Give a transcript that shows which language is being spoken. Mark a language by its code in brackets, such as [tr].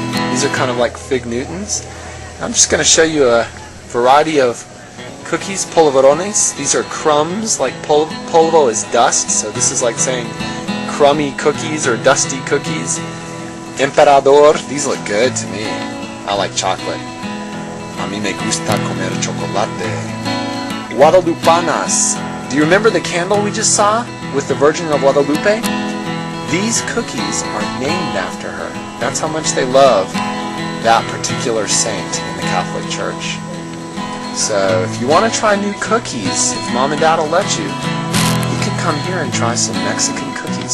[en] These are kind of like fig Newtons. I'm just going to show you a variety of cookies, polvorones. These are crumbs, like polvo is dust, so this is like saying crummy cookies or dusty cookies. Emperador, these look good to me. I like chocolate. [es] A mí me gusta comer chocolate. Guadalupanas. [en] Do you remember the candle we just saw with the Virgin of Guadalupe? These cookies are named after her. That's how much they love that particular saint in the Catholic Church. So if you want to try new cookies, if Mom and Dad will let you, you can come here and try some Mexican cookies.